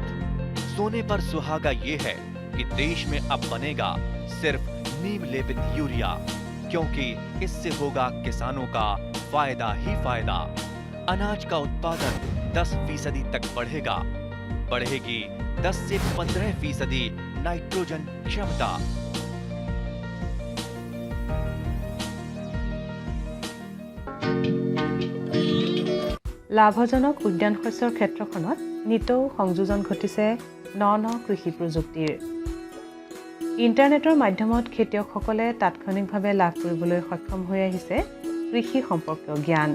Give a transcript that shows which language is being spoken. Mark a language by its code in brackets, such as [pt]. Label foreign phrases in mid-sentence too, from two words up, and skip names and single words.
[hi] सोने पर सुहागा ये है कि देश में अब बनेगा सिर्फ नीम लेपित यूरिया, क्योंकि इससे होगा किसानों का फायदा ही फायदा। अनाज का उत्पादन 10% तक बढ़ेगा। बढ़ेगी 10 से 15% नाइट्रोजन क्षमता। [as] লাভজনক উদ্যান শস্যৰ ক্ষেত্ৰখনত নিতৌ সংযোজন ঘটিছে ন কৃষি প্ৰযুক্তিৰ। ইণ্টাৰনেটৰ মাধ্যমত খেতিয়কসকলে তাৎক্ষণিকভাৱে লাভ কৰিবলৈ সক্ষম হৈ আহিছে কৃষি সম্পৰ্কীয় জ্ঞান।